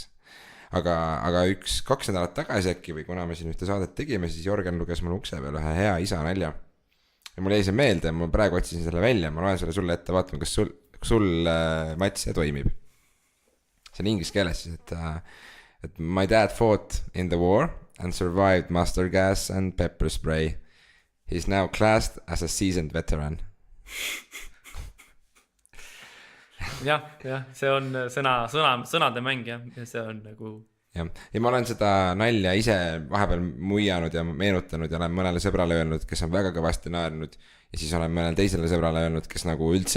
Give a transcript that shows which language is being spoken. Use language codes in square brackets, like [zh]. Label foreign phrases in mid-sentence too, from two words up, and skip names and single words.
[et] Aga 2 nädalat tagasi äkki või kuna me siin ühte saadet tegime, siis Jörgen luges mulle ukse peal ühe hea isa nalja. Ja mul jäi see meelde, ma praegu otsisin selle välja, ma loen selle sulle ette, vaatame, kas sul Mats, see toimib. See on inglise keeles siis, et [en] my dad fought in the war and survived mustard gas and pepper spray. He's now classed as a seasoned veteran. [et] jah, see on sõnade mäng ja see on nagu... Ja ma olen seda nalja ise vahepeal muianud ja meenutanud ja olen mõnele sõbrale öelnud, kes on väga kõvasti naernud ja siis olen mõnele teisele sõbrale öelnud, kes nagu üldse